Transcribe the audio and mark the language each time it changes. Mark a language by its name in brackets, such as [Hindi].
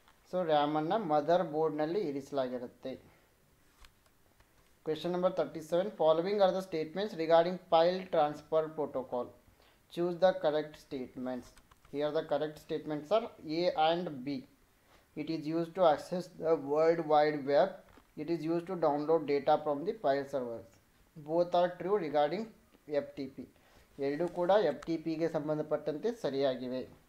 [Kannada] So ರ್ಯಾಮನ್ನು mother ಬೋರ್ಡ್ನಲ್ಲಿ ಇರಿಸಲಾಗಿರುತ್ತೆ. [English] Question number 37. Following are the statements regarding file transfer protocol. Choose the correct statements. Here the correct statements are A and B. It is used to access the World Wide Web. It is used to download data from the file servers. Both are true regarding FTP. [Kannada] ಎರಡೂ ಕೂಡ FTPಗೆ ಸಂಬಂಧಪಟ್ಟಂತೆ ಸರಿಯಾಗಿವೆ.